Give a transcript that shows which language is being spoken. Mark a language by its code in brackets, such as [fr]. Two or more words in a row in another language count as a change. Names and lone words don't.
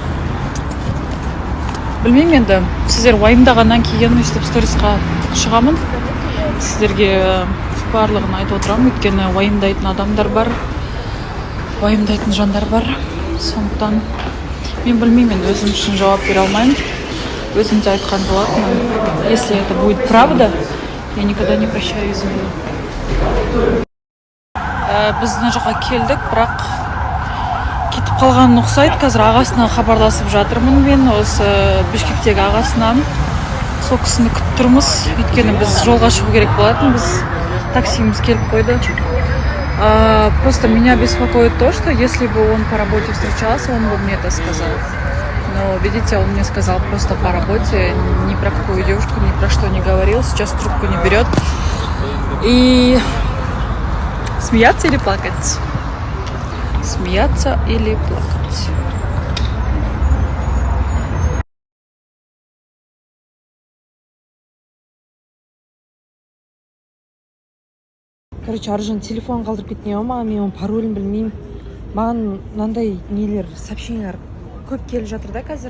[kk] Білмеймін, енді сіздер уайымдағаннан кейін өйстіп сторисқа шығамын. Сіздерге барлығын айтып отырамын, өйткені уайымдайтын адамдар бар, уайымдайтын жандар бар. Сондықтан мен білмеймін, өзім үшін жауап бере алмаймын. Өзім де айтқан болатынмын. [ru] Если это будет правда, я никогда не прощаю измену. [kk] Біз мына жаққа келдік, бірақ кетіп қалғанын ұқсайды. Қазір ағасына хабарласып жатырмын мен, осы Бішкектегі ағасынан. Сол кісіні күтіп тұрмыз, өйткені біз жолға шығу керек болатын, біз таксиміз келіп қойды. [ru] Просто меня беспокоит то, что если бы он по работе встречался, он бы мне это сказал. Но, видите, он мне сказал просто по работе, ни про какую девушку, ни про что не говорил, сейчас трубку не берет. И смеяться или плакать? Смеяться или плакать? [kk] Короче, Аружан телефон қалдырып кеткен ма, мен оның паролін білмеймін. Маған мынандай нелер, сообщениялар көп келіп жатыр да қазір.